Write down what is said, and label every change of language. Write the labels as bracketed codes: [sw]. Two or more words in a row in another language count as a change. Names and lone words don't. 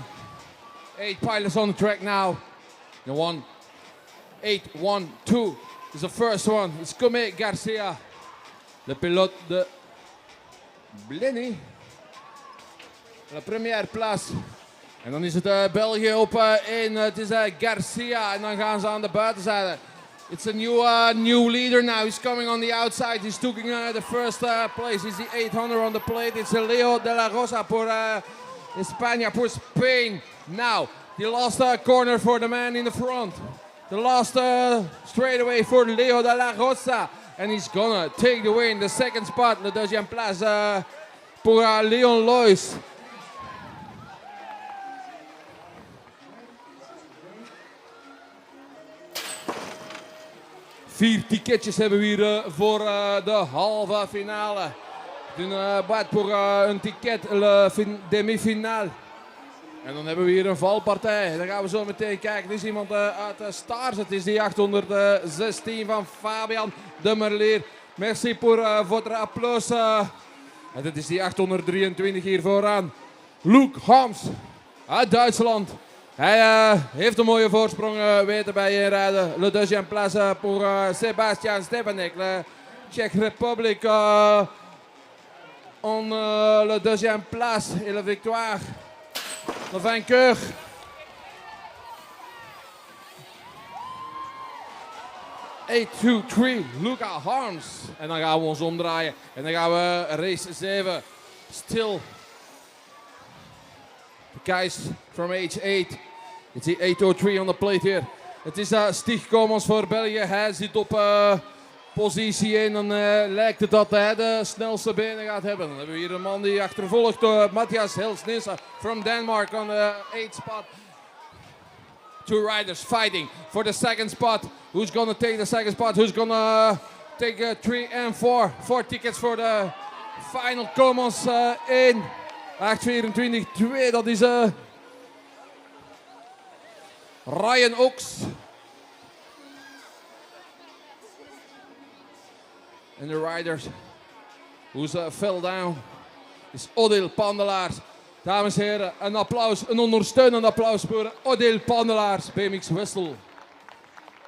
[en] 8 pilots on the track now. The 1-8-1-2 is the first one. It's Come Garcia, [fr] le pilote de Blenny. La première place. [nl] En dan is het België op 1. Het is Garcia. En dan gaan ze aan de buitenzijde. [en] It's a new leader now. He's coming on the outside. He's taking the first place. It's the 800 on the plate. It's Leo de la Rosa for España, for Spain. Now, the last corner for the man in the front. The last straightaway for Leo de la Rosa. And he's gonna take the win. The second spot, the [fr] deuxième place pour [en] Leon Lois. [nl] Vier ticketjes hebben we hier voor de halve finale. Een bad voor een ticket, demi-finale. En dan hebben we hier een valpartij. Dan gaan we zo meteen kijken. Er is iemand uit Stars. Het is die 816 van Fabian de Merleer. [fr] Merci pour votre applaus. [nl] En dit is die 823 hier vooraan. Luke Hams uit Duitsland. Hij heeft een mooie voorsprong weten bij inrijden. [fr] Le deuxième place pour Sebastian Stepanek. Le Czech Republic en le deuxième place et la victoire. Le vainqueur. (8-2-3) Luca Harms. [nl] En dan gaan we ons omdraaien. En dan gaan we race 7. [en] Still. The guys from age 8. It's the 803 on the plate here. [nl] Het is Stig Komans voor België. Hij zit op positie 1. Dan lijkt het dat hij de snelste benen gaat hebben. Dan hebben we hier een man die achtervolgt door Matthias Helsnisse [en] from Denmark on the 8th spot. Two riders fighting for the second spot. Who's gonna take the second spot? Who's gonna take 3 and 4? 4 tickets for the final. Komans in 8:24-2. [nl] Dat is Ryan Oaks. [en] And the riders who's fell down is Odile Pandelaars. [nl] Dames en heren, een applaus, een ondersteunend applaus voor Odile Pandelaars, BMX Wessel.